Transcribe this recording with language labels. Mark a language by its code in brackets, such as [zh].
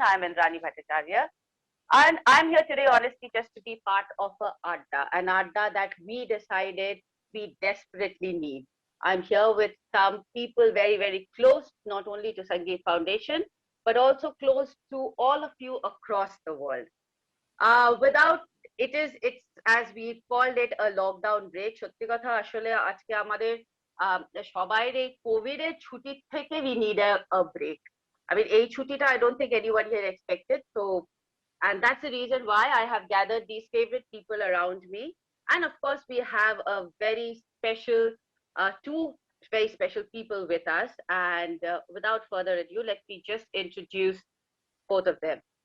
[en] I'm Indrani Bhattacharya. And I'm here today, honestly, just to be part of an adda that we decided we desperately need. I'm here with some people very, very close, not only to Sangeet Foundation, but also close to all of you across the world. Without it's as we called it a lockdown break. [bn] সত্যি কথা আসলে আজকে আমাদের সবাই এই Covid এর ছুটি থেকে [en] we need a break. I mean [bn] এই ছুটিটা [en] I don't think anyone here expected. So and that's the reason why I have gathered these favorite people around me. And of course we have a very special two very special people with us. And without further ado, let me just introduce both of them.